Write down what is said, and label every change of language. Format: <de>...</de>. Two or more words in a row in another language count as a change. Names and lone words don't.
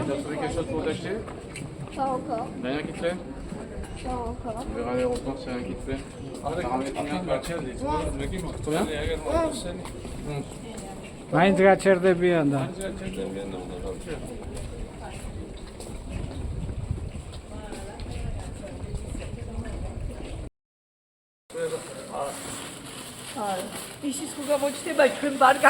<fr>Tu as trouvé quelque chose pour t'acheter? Pas encore. Rien qui te plaît? Pas encore. On verra à l'aéroport s'il y a rien qui te plaît. Combien?</fr> <ka>მაინც გაჩერდებიან და ისიც ხო გამოჩნდება ჩვენ ბარგა.</ka>